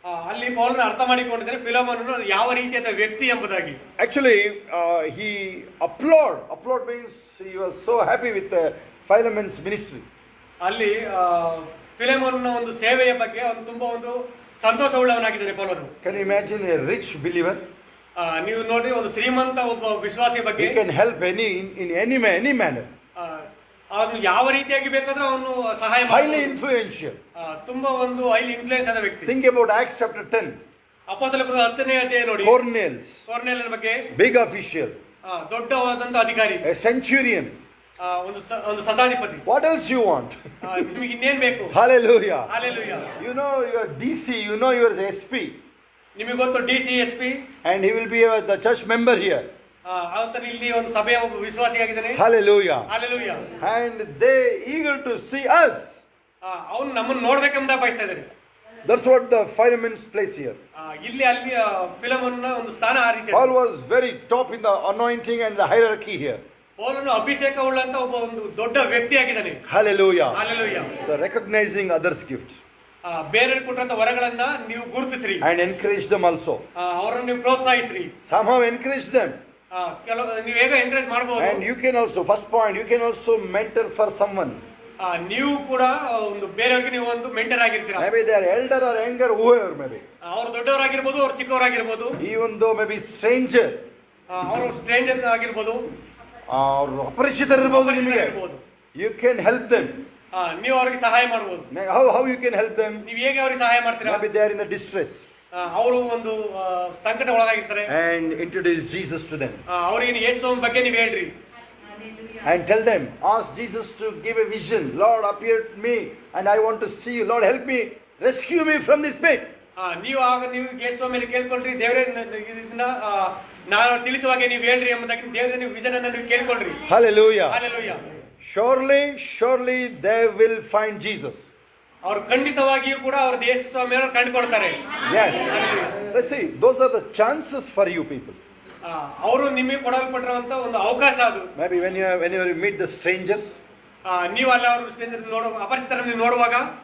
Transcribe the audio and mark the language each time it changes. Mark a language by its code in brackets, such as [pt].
[kn] ಅಲ್ಲಿ ಪೌಲನ ಅರ್ಥ ಮಾಡಿಕೊಂಡಿದ್ದಾರೆ ಫಿಲೋಮನನು ಯಾವ ರೀತಿಯಾದ ವ್ಯಕ್ತಿ ಎಂಬುದಾಗಿ. [en] Actually he applaud means he was so happy with Philemon's ministry. [kn] ಅಲ್ಲಿ ಫಿಲೋಮನನ ಒಂದು ಸೇವೆಯ ಬಗ್ಗೆ ಅವನು ತುಂಬಾ ಒಂದು ಸಂತೋಷವುಳ್ಳವನಾಗಿದ್ದಾನೆ ಪೌಲನು. [en] Can you imagine a rich believer? [kn] ನೀವು ನೋಡ್ರಿ ಒಂದು ಶ್ರೀಮಂತ ಒಬ್ಬ ವಿಶ್ವಾಸಿ ಬಗ್ಗೆ [en] He can help in any manner. [kn] ಅವನು ಯಾವ ರೀತಿಯಾಗಿ ಬೇಕಾದ್ರೂ ಅವನು ಸಹಾಯ [en] Highly [kn] ಮಾಡ್ಬೋದು. [en] influential. [kn] ತುಂಬಾ ಒಂದು ಹೈಲಿ ಇನ್ಫ್ಲೂಯೆನ್ಸ್ ಆದ ವ್ಯಕ್ತಿ. [en] Think about Acts chapter 10. [kn] ಅಪೊಸ್ತಲರ ಕೃತ್ಯ 10ನೇ ಅಧ್ಯಾಯ ನೋಡಿ. ಕೊರ್ನೇಲಿಯನ ಬಗ್ಗೆ [en] big official, [kn] ದೊಡ್ಡವಾದಂತ ಅಧಿಕಾರಿ, [en] a centurion. [kn] ಒಂದು ಶತಾಧಿಪತಿ. [en] What else you want? [kn] ನಿಮಗೆ ಇನ್ನೇನ್ ಬೇಕು? Hallelujah. Hallelujah. [en] You know your DC, you know your SP, [kn] ನಿಮಗೆ ಗೊತ್ತು DCSP, [en] and he will be the church member here. [kn] ಆತನು ಇಲ್ಲಿ ಒಂದು ಸಭೆಯ ಒಬ್ಬ ವಿಶ್ವಾಸಿಯಾಗಿದ್ದಾನೆ. Hallelujah. Hallelujah. [en] And they eager to see us. [kn] ಅವನು ನಮ್ಮನ್ನು ನೋಡ್ಬೇಕೆಂಬ ಬಯಸ್ತಾ ಇದ್ದಾರೆ. [en] That's what the Philemon's place here. [kn] ಇಲ್ಲಿ ಅಲ್ಲಿ ಫಿಲಮನ್ನ ಒಂದು ಸ್ಥಾನ ಆ ರೀತಿ. [en] Paul was very top in the anointing and the hierarchy here. [kn] ಪೌಲನು ಅಭಿಷೇಕ ಉಳ್ಳಂತ ಒಬ್ಬ ಒಂದು ದೊಡ್ಡ ವ್ಯಕ್ತಿ ಆಗಿದ್ದಾನೆ. Hallelujah. Hallelujah. [en] So recognizing others' gifts. [kn] ಬೇರೆಯವರು ಕೊಟ್ಟಂತ ವರಗಳನ್ನ ನೀವು ಗುರುತಿಸ್ರಿ. [en] And encourage them also. [kn] ಅವರನ್ನು ನೀವು ಪ್ರೋತ್ಸಾಹಿಸ್ರಿ. [en] Somehow encourage them. [kn] ಕೆಲವು ನೀವು ಹೇಗೆ ಎಂಕರೇಜ್ ಮಾಡಬಹುದು. [en] And you can also, first point, you can also mentor for someone. [kn] ನೀವು ಕೂಡ ಒಂದು ಬೇರೆಯವರಿಗೆ ನೀವು ಒಂದು mentor ಆಗಿರ್ತೀರಾ. [en] Maybe they are elder or younger, whoever maybe. [kn] ಅವರು ದೊಡ್ಡವರಾಗಿರ್ಬೋದು, ಅವರು ಚಿಕ್ಕವರಾಗಿರ್ಬೋದು. [en] Even though maybe stranger. [kn] ಅವರು ಸ್ಟ್ರೇಂಜರ್ ಆಗಿರ್ಬೋದು. ಅವರು ಅಪರಿಚಿತರಿರ್ಬೋದು ನಿಮಗೆ. [en] You can help them. [kn] ನೀವು ಅವರಿಗೆ ಸಹಾಯ ಮಾಡಬಹುದು. [en] How you can help them? [kn] ನೀವು ಹೇಗೆ ಅವರಿಗೆ ಸಹಾಯ ಮಾಡ್ತೀರಾ? [en] Maybe they are in the distress. [kn] ಅವರು ಒಂದು ಸಂಕಟ ಒಳಗಾಗಿರ್ತಾರೆ. [en] And introduce Jesus to them. [kn] ಅವರಿಗೆ ಯೇಸುವಿನ ಬಗ್ಗೆ ನೀವು ಹೇಳ್ರಿ. [en] And tell them, ask Jesus to give a vision. Lord, appear to me and I want to see you. Lord, help me, rescue me from this pit. [kn] ನೀವು ಯೇಸುವಿನ ಮೇಲೆ ಕೇಳ್ಕೊಳ್ರಿ, ದೇವರೇ ಇದನ್ನ ನಾನು ತಿಳಿಸುವಾಗೆ ನೀವು ಹೇಳ್ರಿ ಎಂಬುದಾಗಿ ದೇವರೇ ನೀವು ವಿಷನ್ ಅನ್ನು ನೀವು ಕೇಳ್ಕೊಳ್ರಿ. Hallelujah. Hallelujah. [en] Surely they will find Jesus. [kn] ಅವರು ಖಂಡಿತವಾಗಿಯೂ ಕೂಡ ಅವರು ಯೇಸುವನ್ನು ಕಂಡುಕೊಳ್ತಾರೆ. [en] Yes. Let's see, those are the chances for you people. [kn] ಅವರು ನಿಮಗೆ ಕೊಡಲ್ಪಟ್ಟಿರುವಂತ ಒಂದು ಅವಕಾಶ ಅದು. [en] Maybe when you meet the strangers. [kn] ನೀವು ಅಲ್ಲಿ ಅವರು ಅಪರಿಚಿತರನ್ನು ನೋಡುವಾಗ.